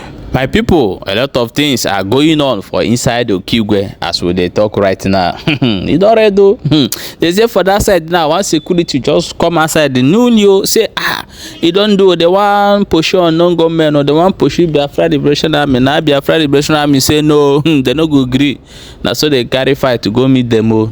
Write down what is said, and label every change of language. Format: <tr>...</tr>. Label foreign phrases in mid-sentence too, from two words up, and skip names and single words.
<pcm>My people, a lot of things are going on for inside Okigwe as we dey talk right now. You don read o? They say for that side now, one security just come outside the new say e don do the one pursue unknown gunmen or the one pursue Biafra Liberation Army. Now Biafra Liberation Army say no, they no go gree. Na so they carry fight to go meet them o.</pcm>